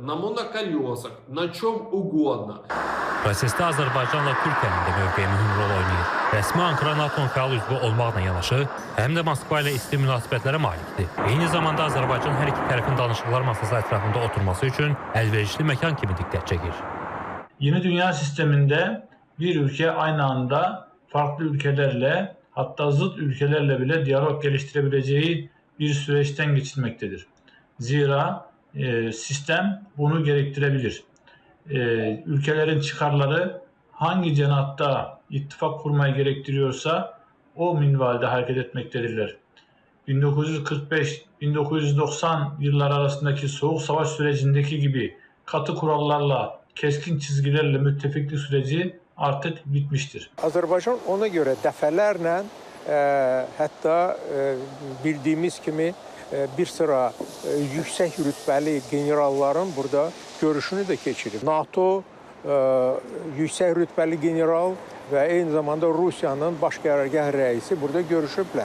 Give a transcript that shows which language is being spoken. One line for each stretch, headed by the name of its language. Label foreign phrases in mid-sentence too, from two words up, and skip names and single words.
Azerbaijani: Prosesdə Azərbaycanla Türkiyənin də mövqeyi mühüm rol oynayır. Rəsmi Ankara NATO-nun fəal üzvü olmaqla yanaşı, həm də Moskva ilə isti münasibətlərə malikdir. Eyni zamanda Azərbaycan hər iki tərəfin danışıqlar masası ətrafında oturması üçün əlverişli məkan kimi diqqət çəkir.
Turkish: Yeni dünya sistemində bir ülke aynı anda farklı ülkelerle, hatta zıt ülkelerle bile diyalog geliştirebileceği bir süreçten geçilmektedir. Zira sistem bunu gerektirebilir. Ülkelerin çıkarları hangi cenahta ittifak kurmayı gerektiriyorsa o minvalde hareket etmektedirler. 1945-1990 yılları arasındaki soğuk savaş sürecindeki gibi katı kurallarla, keskin çizgilerle müttefiklik süreci artık bitmiştir.
Azerbaijani: Azərbaycan ona görə dəfələrlə hətta bildiyimiz kimi bir sıra yüksək rütbəli generalların burada görüşünü də keçirib. NATO yüksək rütbəli general və eyni zamanda Rusiyanın baş qərargah rəisi burada görüşüblər.